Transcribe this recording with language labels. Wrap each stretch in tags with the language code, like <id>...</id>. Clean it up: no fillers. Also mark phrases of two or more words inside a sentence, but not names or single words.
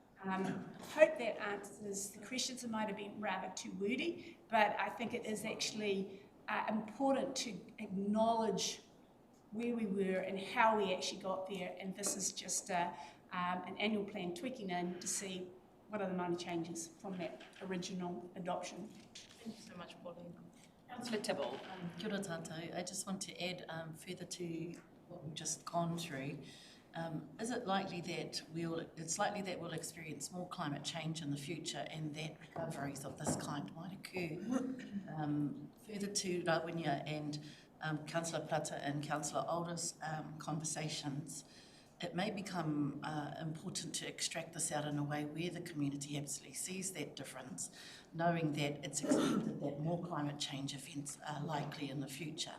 <en>I hope that answers the questions. It might have been rather too wordy, but I think it is actually important to acknowledge where we were and how we actually got there, and this is just an annual plan tweaking in to see what are the minor changes from that original adoption. Thank you so much, Pauline. Councillor Tibble.</en> <mi>Kia ora tātou.</mi> <en>I just want to add further to what we've just gone through. Is it likely that it's likely that we'll experience more climate change in the future and that recoveries of this kind might occur? Further to Rawenia and Councillor Plata and Councillor Alder's conversations, it may become important to extract this out in a way where the community absolutely sees that difference, knowing that it's expected that more climate change events are likely in the future.</en>